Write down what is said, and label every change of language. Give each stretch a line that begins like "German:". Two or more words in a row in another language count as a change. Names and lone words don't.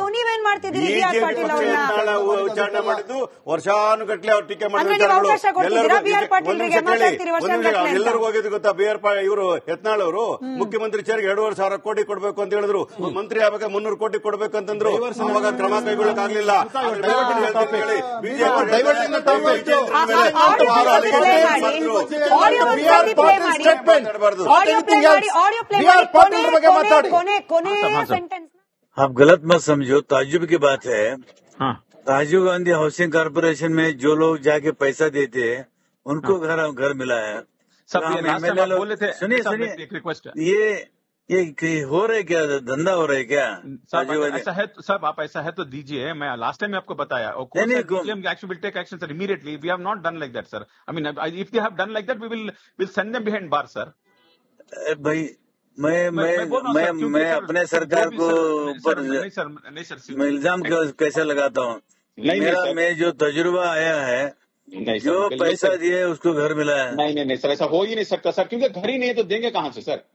Kannada: ನೀವೇನ್ ಮಾಡ್ತಿದ್ದೀರಿ? BR ಪಾಟೀಲ್ ಅವರನ್ನ ಉಚ್ಚಾಟನೆ ಮಾಡಿದ್ದು ವರ್ಷಾನುಗಟ್ಲೆ ಅವ್ರು ಟೀಕೆ ಅವಕಾಶ ಕೊಡ್ತಿದ್ದೀರಾ BR ಪಾಟೀಲ್ರಿಗೆ? ಮಾತಾಡ್ತೀರಿ ವರ್ಷಾನುಗಟ್ಲೆ. ಎಲ್ಲರಿಗೂ ಹೋಗಿದ್ದು ಗೊತ್ತಾ? ಇವರು ಯತ್ನಾಳ್ ಅವರು ಮುಖ್ಯಮಂತ್ರಿ ಚೇರ್ಗೆ 2,500 ಕೋಟಿ ಕೊಡಬೇಕು ಅಂತ ಹೇಳಿದ್ರು. ಮಂತ್ರಿ ಆಗ 300 ಕೋಟಿ ಕೊಡಬೇಕು ಅಂತಂದ್ರು. ಅವಾಗ ಕ್ರಮ ಕೈಗೊಳ್ಳಕ್ಕಾಗ್ಲಿಲ್ಲ.
Hindi: आप गलत मत समझो, ताज्जुब की बात है। राजीव गांधी हाउसिंग कॉर्पोरेशन में जो लोग जाके पैसा देते हैं उनको घर मिला है। सब ये
English: last time
Hindi: आप बोले थे। सुनिए साहब, सुनिए, एक रिक्वेस्ट है, ये हो रहा है क्या, धंधा हो रहा है क्या? साहब ऐसा है तो साहब आप ऐसा है तो दीजिए, मैं
English: last time
Hindi: आपको बताया, और
English: action will take action sir immediately. we have not done like that sir, I mean if they have done like that we will send them behind bar sir.
Hindi: भाई मैं अपने सरकार को ऊपर इल्जाम कैसे लगाता हूँ? मैं जो तजुर्बा आया है, जो पैसा दिए उसको घर मिला है। नहीं सर, ऐसा हो ही नहीं सकता सर, क्योंकि घर ही नहीं है तो देंगे कहाँ से सर?